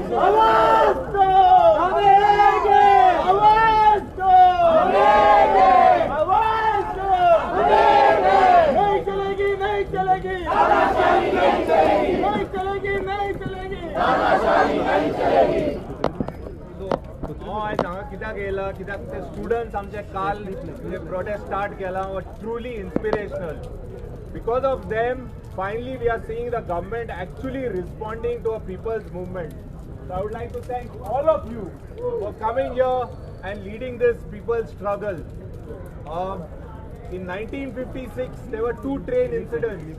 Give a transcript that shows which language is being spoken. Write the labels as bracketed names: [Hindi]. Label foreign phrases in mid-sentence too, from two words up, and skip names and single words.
[Hindi] आवाज दो, हमें देंगे। आवाज दो, हमें देंगे। आवाज दो, हमें देंगे। नहीं चलेगी, नहीं चलेगी। तानाशाही नहीं चलेगी। नहीं चलेगी, नहीं चलेगी। तानाशाही नहीं चलेगी। [Konkani] आज हांगा कित्याक येयला, कित्याक ते स्टुडंट्स आमचे काल म्हणजे [English] protest start [Konkani] केला वर [English] truly inspirational. Because of them, finally we are seeing the government actually responding to a people's movement. So I would like to thank all of you for coming here and leading this people's struggle. In 1956, there were 2 train incidents.